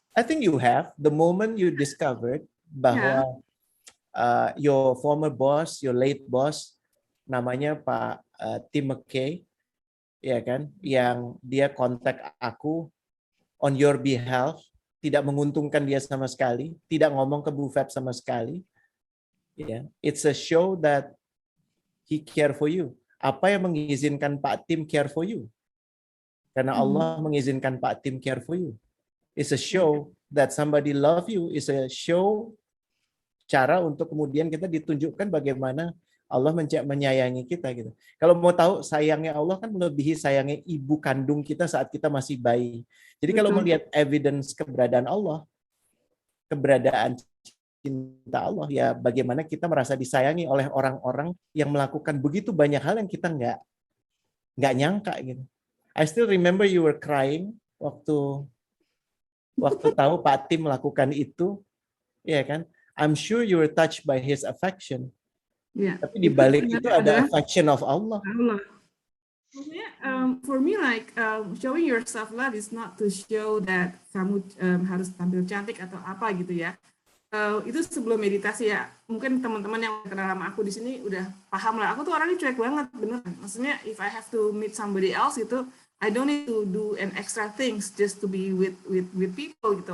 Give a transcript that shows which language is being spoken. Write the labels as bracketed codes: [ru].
[en] I think you have the moment you discovered [id] bahwa [en] your former boss, your late boss, [id] namanya Pak Tim McKay, ya kan, yang dia kontak aku [en] on your behalf, [id] tidak menguntungkan dia sama sekali, tidak ngomong ke Bu Feb sama sekali. [en] Yeah. It's a show that he care for you. [id] Apa yang mengizinkan [en] Pak Tim care for you? [id] Karena Allah mengizinkan [en] Pak Tim care for you. It's a show that somebody love you. It's a show [id] cara untuk kemudian kita ditunjukkan bagaimana Allah menyayangi kita gitu. Kalau mau tahu sayangnya Allah kan melebihi sayangnya ibu kandung kita saat kita masih bayi. Jadi kalau melihat evidence keberadaan Allah, keberadaan cinta Allah, ya bagaimana kita merasa disayangi oleh orang-orang yang melakukan begitu banyak hal yang kita nggak nyangka gitu. [en] I still remember you were crying [id] waktu tahu Pak Tim melakukan itu, ya kan? [en] I'm sure you were touched by his affection. Yeah. [id] Tapi di balik itu ada [en] affection of Allah. [id] Maksudnya, [en] for me like showing yourself love is not to show that [id] kamu harus tampil cantik atau apa gitu ya. Itu sebelum meditasi ya. Mungkin teman-teman yang kenal sama aku di sini udah paham lah. Aku tuh orangnya cuek banget, bener. Maksudnya [en] if I have to meet somebody else [id] itu, [en] I don't need to do an extra things just to be with people [id] gitu.